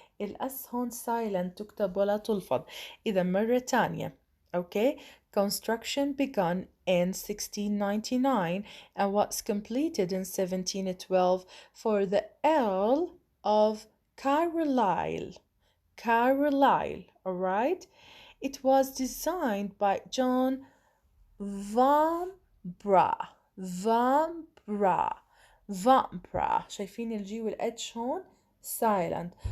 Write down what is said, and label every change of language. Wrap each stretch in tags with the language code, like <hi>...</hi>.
<ar>الأس هون silent تكتب ولا تلفظ. إذا مرة تانية.</ar> <en>Okay, construction begun in 1699 and was completed in 1712 for the Earl of Carlisle. Carlisle, all right? It was designed by John Vanbrugh. Vanbrugh. Vanbrugh.</en> <ar>شايفين الجي والاتش هون silent.</ar>